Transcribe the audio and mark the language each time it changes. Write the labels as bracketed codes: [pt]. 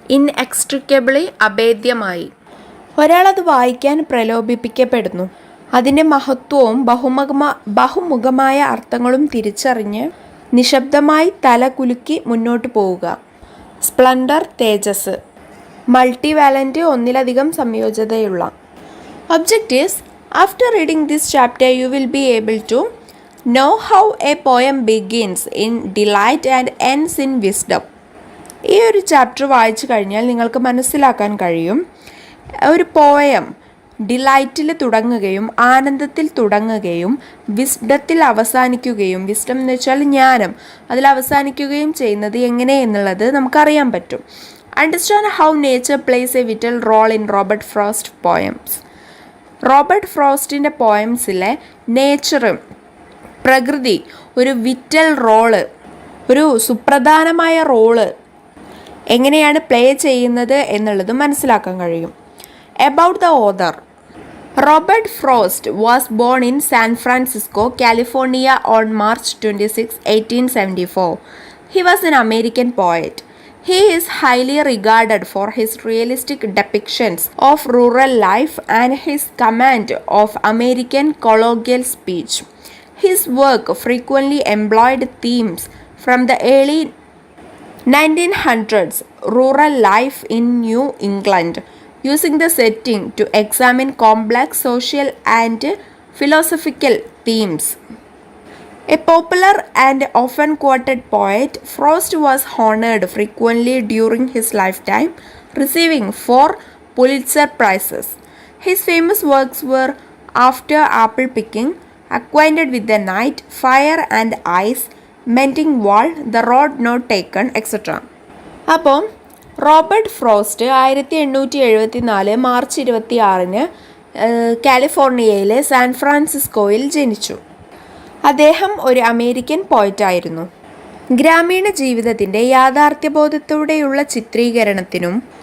[ml] ഇൻഎക്സ്ട്രിക്കബിളി, അഭേദ്യമായി. ഒരാളത് വായിക്കാൻ പ്രലോഭിപ്പിക്കപ്പെടുന്നു. അതിൻ്റെ മഹത്വവും ബഹുമുഖമായ അർത്ഥങ്ങളും തിരിച്ചറിഞ്ഞ് നിശബ്ദമായി തല കുലുക്കി മുന്നോട്ട് പോവുക. സ്പ്ലൻഡർ, തേജസ്. മൾട്ടിവാലൻ്റ്, ഒന്നിലധികം സംയോജതയുള്ള. [en] Objectives. After reading this chapter you will be able to know how a poem begins in delight and ends in wisdom. [ml] ഈ ഒരു ചാപ്റ്റർ വായിച്ചു കഴിഞ്ഞാൽ നിങ്ങൾക്ക് മനസ്സിലാക്കാൻ കഴിയും ഒരു പോയം ഡിലൈറ്റിൽ തുടങ്ങുകയും ആനന്ദത്തിൽ തുടങ്ങുകയും വിസ്ഡത്തിൽ അവസാനിക്കുകയും, വിസ്ഡം എന്ന് വെച്ചാൽ ജ്ഞാനം, അതിൽ അവസാനിക്കുകയും ചെയ്യുന്നത് എങ്ങനെ എന്നുള്ളത് നമുക്കറിയാൻ പറ്റും. [en] Understand how nature plays a vital role in Robert Frost poems. [ml] Robert ഫ്രോസ്റ്റിൻ്റെ പോയംസിലെ നേച്ചറും പ്രകൃതി ഒരു വിറ്റൽ റോള്, ഒരു സുപ്രധാനമായ റോള് എങ്ങനെയാണ് പ്ലേ ചെയ്യുന്നത് എന്നുള്ളതും മനസ്സിലാക്കാൻ കഴിയും. [en] About the author. Robert Frost was born in San Francisco, California on March 26, 1874. He was an American poet. He is highly regarded for his realistic depictions of rural life and his command of American colloquial speech. His work frequently employed themes from the early 1900s rural life in New England, using the setting to examine complex social and philosophical themes. A popular and often quoted poet, Frost was honored frequently during his lifetime, receiving 4 Pulitzer Prizes. His famous works were After Apple Picking, Acquainted with the Night, Fire and Ice, Mending Wall, The Road Not Taken, etc. [ml] അപ്പോൾ Robert frost 1874 March 26 കാലിഫോർണിയയിലെ San ഫ്രാൻസിസ്കോയിൽ ജനിച്ചു. അദ്ദേഹം ഒരു American പോയറ്റായിരുന്നു. ഗ്രാമീണ ജീവിതത്തിൻ്റെ യാഥാർത്ഥ്യബോധത്തോടെയുള്ള ചിത്രീകരണത്തിനും